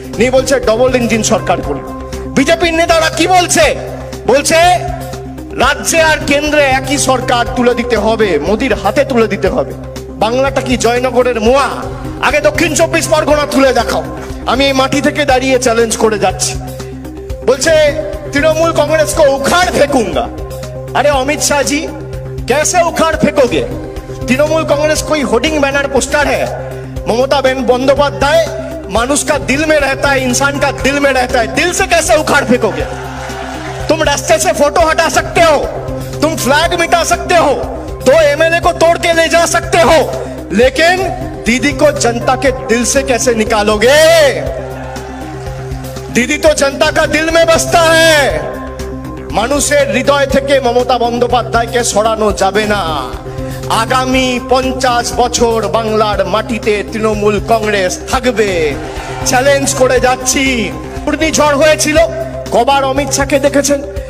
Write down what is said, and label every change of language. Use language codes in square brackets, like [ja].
[bn] নিয়ে বলছে double engine সরকার করবে। বিজেপির নেতারা কি বলছে? বলছে রাজ্যে আর কেন্দ্রে একই সরকার তুলে দিতে হবে, মোদির হাতে তুলে দিতে হবে। বাংলাটা কি জয়নগরের মোয়া? আগে দক্ষিণ 24 পরগনা তুলে দেখাও। আমি এই মাটি থেকে দাঁড়িয়ে চ্যালেঞ্জ করে যাচ্ছি। [hi] বলছে तृणमूल कांग्रेस को उखाड़ फेंकूंगा। अरे अमित शाह जी कैसे उखाड़ फेंकोगे? तृणमूल कांग्रेस कोई होर्डिंग बैनर पोस्टर है? ममता बंदोपाध्याय मानुष का दिल में रहता है, इंसान का दिल में रहता है, दिल से कैसे उखाड़ फेंकोगे? तुम रास्ते से फोटो हटा सकते हो, तुम फ्लैग मिटा सकते हो, 2 एमएलए को तोड़ के ले जा सकते हो, लेकिन दीदी को जनता के दिल से कैसे निकालोगे? दीदी तो जनता का दिल में बसता है। [bn] মানুষের হৃদয় থেকে মমতা বন্দ্যোপাধ্যায়কে সরানো যাবে না। আগামী 50 বছর বাংলার মাটিতে তৃণমূল কংগ্রেস থাকবে। চ্যালেঞ্জ করে যাচ্ছি। ঘূর্ণিঝড় হয়েছিল, কবার অমিত শাহকে দেখেছেন?